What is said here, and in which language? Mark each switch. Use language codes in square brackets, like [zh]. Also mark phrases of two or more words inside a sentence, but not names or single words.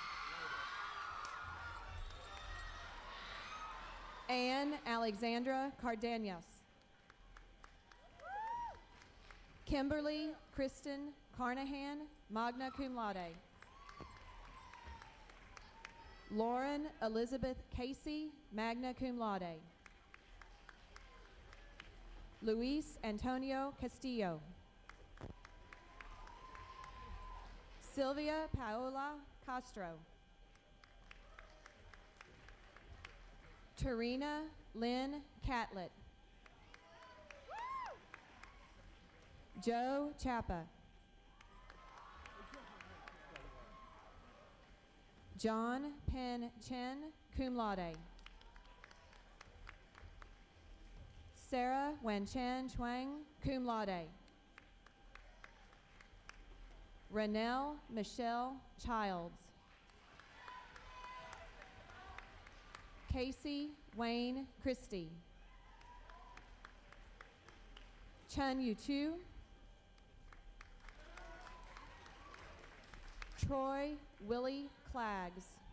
[en] Anne Alexandra Cardenas. Kimberly Kristen Carnahan, [la] magna cum laude. [en] Lauren Elizabeth Casey, [la] magna cum laude. [en] Luis Antonio Castillo. Sylvia Paola Castro. Tarina Lynn Catlett. Joe Chappa. John Penn Chen, [la] cum laude. [en] Sarah Wan-Chen Chuang, [la] cum laude. [en] Renelle Michelle Childs. Casey Wayne Christie. Chun Yu-Tu. Troy Willie Claggs.